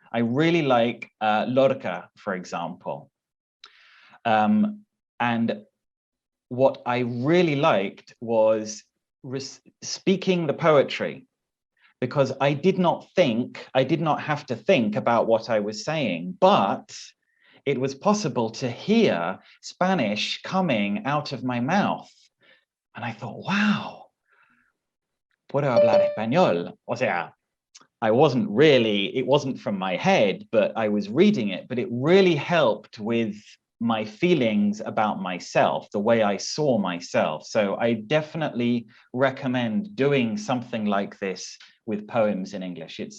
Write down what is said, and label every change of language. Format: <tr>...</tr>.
<en>I really like Lorca, for example. And what I really liked was speaking the poetry, because I did not have to think about what I was saying, but it was possible to hear Spanish coming out of my mouth. And I thought, wow,</en> <es>puedo hablar español. O sea,</es> <en>it wasn't from my head, but I was reading it, but it really helped with my feelings about myself, the way I saw myself. So I definitely recommend doing something like this with poems in English.</en>